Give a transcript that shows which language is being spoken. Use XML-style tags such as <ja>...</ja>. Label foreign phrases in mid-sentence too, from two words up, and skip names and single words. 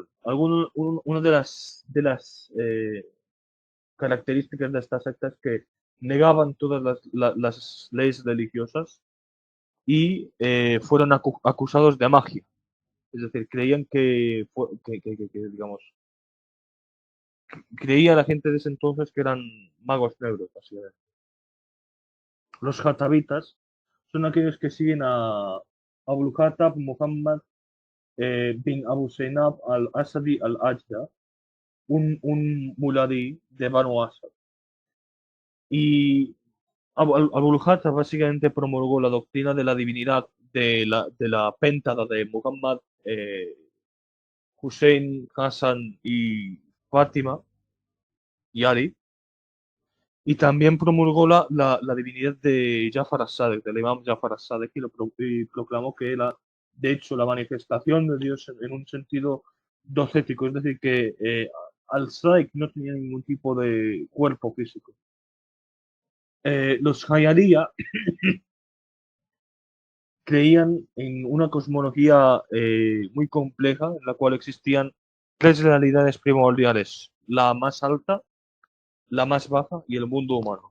<es>Una de las características de esta secta es que negaban todas las leyes religiosas y fueron acusados de magia. Es decir, creían digamos, creía la gente de ese entonces que eran magos negros, básicamente. Los jatabitas son aquellos que siguen a Abul Khattab Muhammad bin Abu Zainab al-Asadi al-Ajda, un muladí de Banu Asad. Y Abul Khattab básicamente promulgó la doctrina de la divinidad de la péntada de Muhammad, Hussein, Hassan y Fátima y Ali. Y también promulgó la divinidad de Jafar as-Sadiq, del imam Jafar as-Sadiq, y proclamó que era, de hecho, la manifestación de Dios en un sentido docético, es decir, que al-Sadiq no tenía ningún tipo de cuerpo físico. Los Hayariya creían en una cosmología muy compleja, en la cual existían tres realidades primordiales: la más alta, la más baja y el mundo humano.</es>